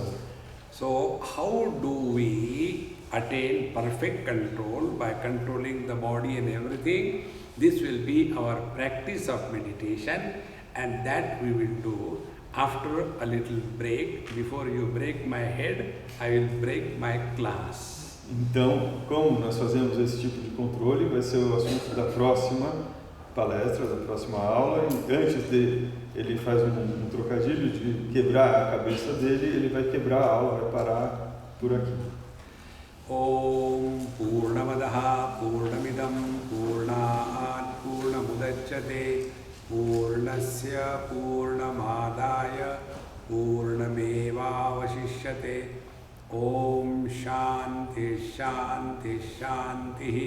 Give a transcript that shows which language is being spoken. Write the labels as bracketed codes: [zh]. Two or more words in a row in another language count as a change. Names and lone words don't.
[en] So, how do we attain perfect control? By controlling the body and everything. This will be our practice of meditation, and that we will do after a little break. Before you break my head, I will break my class. [pt] Então, como nós fazemos esse tipo de controle, vai ser o assunto da próxima palestra, da próxima aula. E antes de ele faz um trocadilho de quebrar a cabeça dele, ele vai quebrar a aula, vai parar por aqui. [sa] ॐ पूर्णमदः पूर्णमिदं पूर्णात् पूर्णमुदच्यते पूर्णस्य पूर्णमादाय पूर्णमेव वशिष्यते. ॐ शान्तिः शान्तिः शान्तिः.